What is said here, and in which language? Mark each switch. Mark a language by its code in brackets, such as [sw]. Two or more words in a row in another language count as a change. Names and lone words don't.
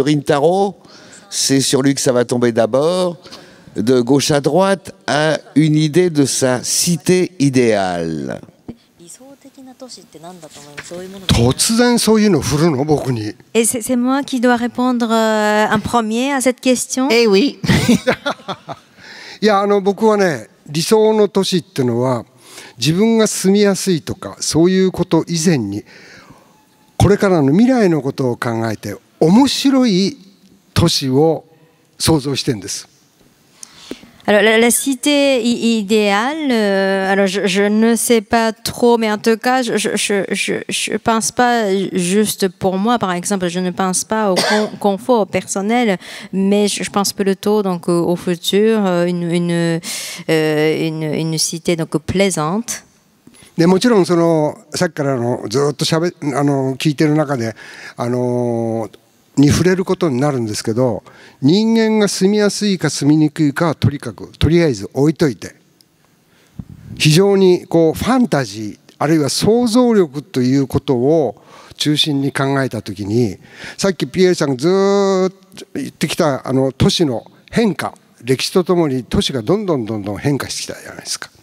[fr] Rintaro, c'est sur lui que ça va tomber d'abord, de gauche à droite, a une idée de sa cité idéale? Et c'est moi qui dois répondre en premier à cette question? Eh oui. [ja] いや、僕はね、理想の都市っていうのは自分が住みやすいとかそういうこと以前にこれからの未来のことを考えて面白い都市を想像してるんです。 [fr] Alors, la cité idéale, alors je ne sais pas trop, mais en tout cas, je pense pas juste pour moi, par exemple, je ne pense pas au confort personnel, mais je pense plutôt donc au futur, une cité donc plaisante. [ja] でもちろんさっきからずっと聞いてる中でに触れることになるんですけど、人間が住みやすいか住みにくいかはとりあえず置いといて、非常にこうファンタジーあるいは想像力ということを中心に考えたときに、さっきピエールさんがずっと言ってきた都市の変化、歴史とともに都市がどんどん変化してきたじゃないですか。